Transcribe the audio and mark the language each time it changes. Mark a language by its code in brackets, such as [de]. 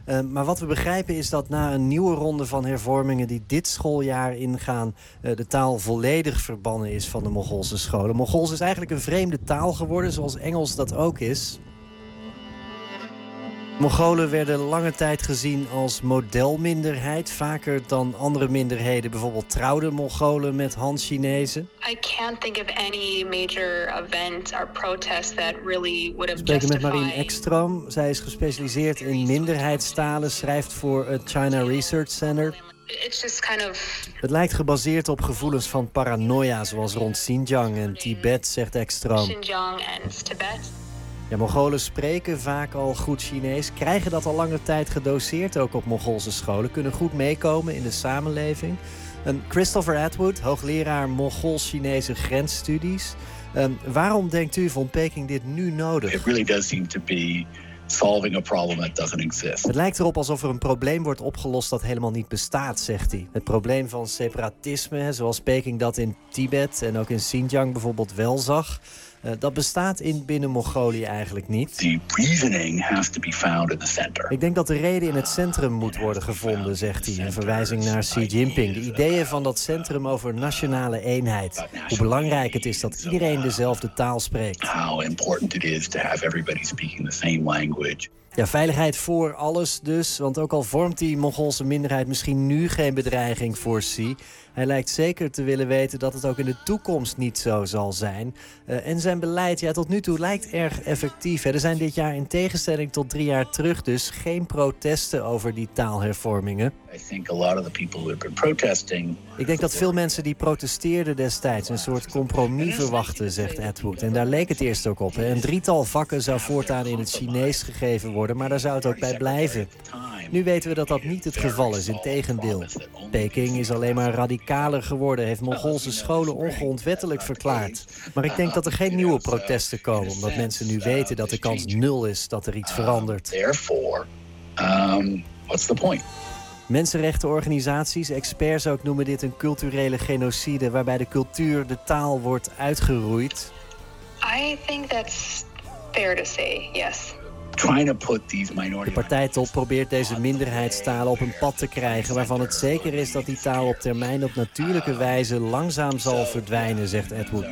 [nl] Maar wat we begrijpen is dat na een nieuwe ronde van hervormingen die dit schooljaar ingaan, de taal volledig verbannen is van de Mongoolse scholen. Mongools is eigenlijk een vreemde taal geworden, zoals Engels dat ook is. Mongolen werden lange tijd gezien als modelminderheid. Vaker dan andere minderheden. Bijvoorbeeld trouwden Mongolen met Han-Chinezen. [en] I can't think of any major event or protest that really would have. [nl] We spreken met Marien Ekstroom. Zij is gespecialiseerd in minderheidstalen. Schrijft voor het China Research Center. [en] It's just kind of. [nl] Het lijkt gebaseerd op gevoelens van paranoia, zoals rond Xinjiang en Tibet, zegt Ekstroom. Xinjiang en Tibet. Ja, Mongolen spreken vaak al goed Chinees, krijgen dat al lange tijd gedoseerd ook op Mongoolse scholen, kunnen goed meekomen in de samenleving. En Christopher Atwood, hoogleraar Mongool-Chinese grensstudies. Waarom denkt u, vond Peking dit nu nodig? [en] It really does seem to be solving a problem that doesn't exist. [nl] Het lijkt erop alsof er een probleem wordt opgelost dat helemaal niet bestaat, zegt hij. Het probleem van separatisme, zoals Peking dat in Tibet en ook in Xinjiang bijvoorbeeld wel zag. Dat bestaat in binnen Mongolië eigenlijk niet. [en] The reasoning has to be found in the center. [nl] Ik denk dat de reden in het centrum moet worden gevonden, zegt hij. Een verwijzing naar Xi Jinping. De ideeën van dat centrum over nationale eenheid. Hoe belangrijk het is dat iedereen dezelfde taal spreekt. [en] How important it is to have everybody speaking the same language. [nl] Ja, veiligheid voor alles dus. Want ook al vormt die Mongoolse minderheid misschien nu geen bedreiging voor Xi. Hij lijkt zeker te willen weten dat het ook in de toekomst niet zo zal zijn. En zijn beleid, ja, tot nu toe lijkt erg effectief. Er zijn dit jaar in tegenstelling tot 3 jaar terug dus geen protesten over die taalhervormingen. Ik denk dat veel mensen die protesteerden destijds een soort compromis verwachten, zegt Atwood. En daar leek het eerst ook op. Een drietal vakken zou voortaan in het Chinees gegeven worden, maar daar zou het ook bij blijven. Nu weten we dat dat niet het geval is, integendeel. Peking is alleen maar radicaler geworden, heeft Mongoolse scholen ongrondwettelijk verklaard. Maar ik denk dat er geen nieuwe protesten komen, omdat mensen nu weten dat de kans nul is dat er iets verandert. [en] What's the point? [nl] Mensenrechtenorganisaties, experts ook, noemen dit een culturele genocide, waarbij de cultuur, de taal, wordt uitgeroeid. [en] I think that's fair to say, yes. [nl] De partijtop probeert deze minderheidstalen op een pad te krijgen, waarvan het zeker is dat die taal op termijn op natuurlijke wijze langzaam zal verdwijnen, zegt Atwood.